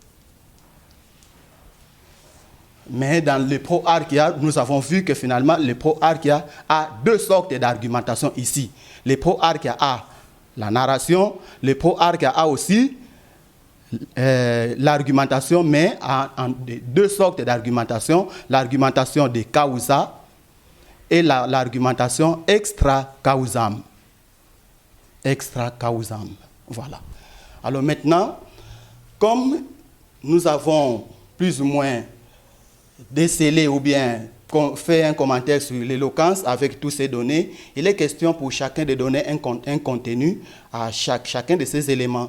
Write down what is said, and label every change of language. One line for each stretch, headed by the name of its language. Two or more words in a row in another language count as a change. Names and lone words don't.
French: Mais dans le Pro Archia, nous avons vu que finalement, le Pro Archia a 2 sortes d'argumentation ici. Le Pro Archia a la narration, le Pro Archia a aussi l'argumentation, mais en 2 sortes d'argumentation, l'argumentation
Latin: de causa
French: et l'argumentation
Latin: extra causam. Extra causam.
French: Voilà. Alors maintenant, comme nous avons plus ou moins décelé ou bien fait un commentaire sur l'éloquence avec toutes ces données, il est question pour chacun de donner un contenu à chacun de ces éléments.